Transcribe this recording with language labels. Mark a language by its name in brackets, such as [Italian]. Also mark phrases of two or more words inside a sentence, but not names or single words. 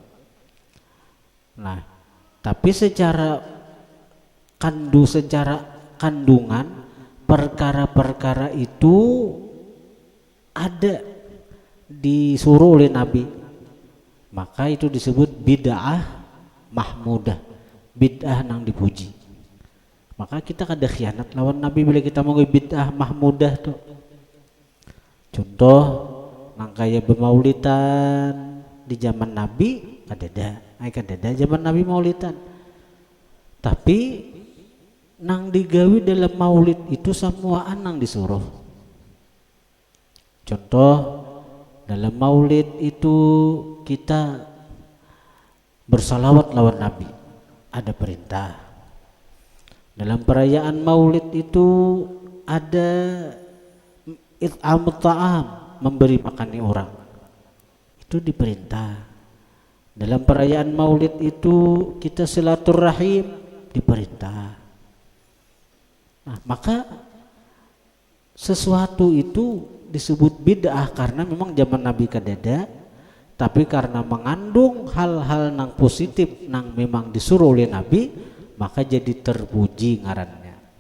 [Banjar] Nah, tapi secara kandungan perkara-perkara itu ada disuruh oleh Nabi, maka itu disebut [Arabic] بدعة محمودة, [Banjar] bid'ah yang dipuji. Maka kita kada khianat lawan Nabi bila kita mau [Arabic] بدعة محمودة [Banjar] tuh. Contoh nang kaya bemaulitan di zaman Nabi kada ada zaman Nabi maulitan. Tapi nang digawi dalam maulid itu semuaan nang disuruh. Contoh dalam maulid itu kita bersalawat lawan Nabi, ada perintah. Dalam perayaan maulid itu ada [Arabic] إطعام الطعام, [Banjar] memberi makan orang, itu diperintah. Dalam perayaan maulid itu kita silaturahim, diperintah. Nah, maka sesuatu itu disebut bid'ah karena memang zaman Nabi kadada, tapi karena mengandung hal-hal nang positif nang memang disuruh oleh Nabi, maka jadi terpuji ngarannya.